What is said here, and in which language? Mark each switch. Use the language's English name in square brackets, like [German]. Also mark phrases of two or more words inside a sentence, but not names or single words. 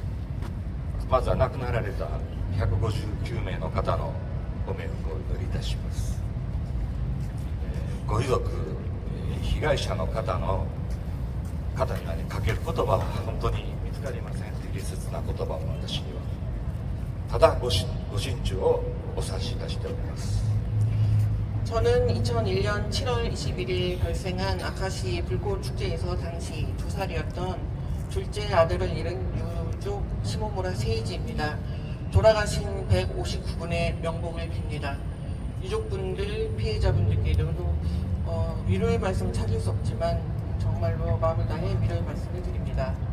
[Japanese] まずは亡くなられた159名の方のご冥福をお祈りいたします。ご遺族、被害者の方にかける言葉は本当に見つかりません。適切な言葉も私にはただご心中をお察しいたしております。 [Korean] 저는 2001년 7월 21일 발생한 아카시 불꽃 축제에서 당시 2살이었던 둘째 아들을 잃은 유족 시모무라 세이지입니다. 돌아가신 159분의 명복을 빕니다. 유족분들, 피해자분들께도 위로의 말씀 찾을 수 없지만 정말로 마음을 다해 위로의 말씀을 드립니다.